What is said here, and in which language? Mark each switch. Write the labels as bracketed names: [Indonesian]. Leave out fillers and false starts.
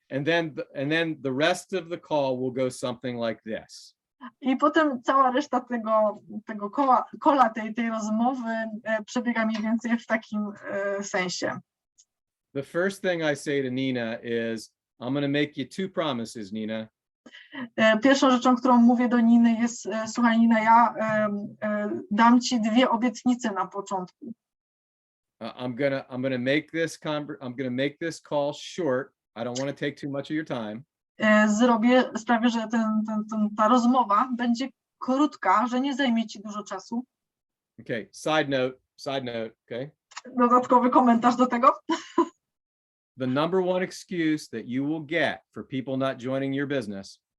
[English] And then the rest of the call will go something like this. [Polish] I potem cała reszta tego kola tej rozmowy przebiega mniej więcej w takim sensie. [English] The first thing I say to Nina is, I'm going to make you 2 promises, Nina. [Polish] Pierwszą rzeczą, którą mówię do Niny jest, słuchaj Nina, ja dam ci 2 obietnice na początku. [English] I'm gonna make this call short. I don't want to take too much of your time. [Polish] Sprawię, że ta rozmowa będzie krótka, że nie zajmie ci dużo czasu. [English] Okay, side note, okay? [Polish] Dodatkowy komentarz do tego. [English] The number one excuse that you will get for people not joining your business